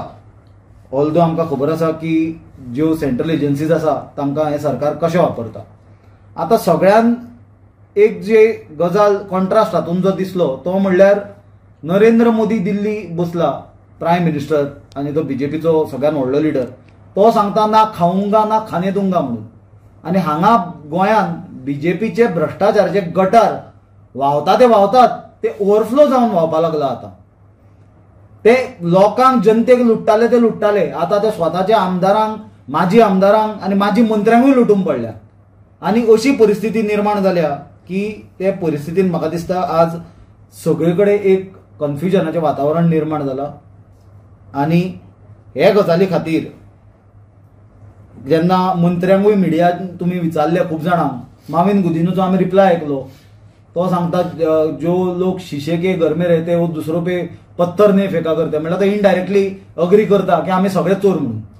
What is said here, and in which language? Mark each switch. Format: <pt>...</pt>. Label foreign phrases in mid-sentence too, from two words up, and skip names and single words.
<kok>ऑल्दो आमकां खबर आसा की ज्यो सेंट्रल एजन्सीज आसा तांकां हे सरकार कशें वापरता. आता सगळ्यान एक जे गजाल कॉन्ट्रास्ट हातून जो दिसलो तो म्हणल्यार नरेंद्र मोदी दिल्ली बसला</kok> <en>prime minister</en> <kok>आणि तो बीजेपीचो सगळ्यात व्हडलो लिडर, तो सांगता</kok> <hi>ना खाऊंगा ना खाने दूंगा</hi> <kok>म्हणून. आणि हांगा गोंयान बीजेपीचे भ्रष्टाचाराचे गटार व्हांवता ते ओव्हरफ्लो जावन व्हांवपाक लागला. आता ते लोकांक जनतेक लुट्टाले आता ते स्वताच्या आमदारांक, माजी आमदारांक आणि माजी मंत्र्यांकूय लुटून पडल्या. आणि अशी परिस्थिती निर्माण झाल्या की त्या परिस्थितीन म्हाका दिसता आज सगळीकडे एक कन्फ्युजनाचे वातावरण निर्माण जाला. आणि हे गजाली खातीर जेन्ना मंत्र्यांकूय मिडियान तुम्ही विचारले खूप जाणांक, माविन गुदिनूचो आमी रिप्लाय आयकलो, तो सांगता</kok> <hi>जो लोक शीशे के घर में रहते वो दूसरों पे पत्थर नहीं फेका करते,</hi> <kok>म्हणल्यार तो</kok> <en>indirectly agree</en> <kok>करता की आमी सगळे चोर म्हणून.</kok>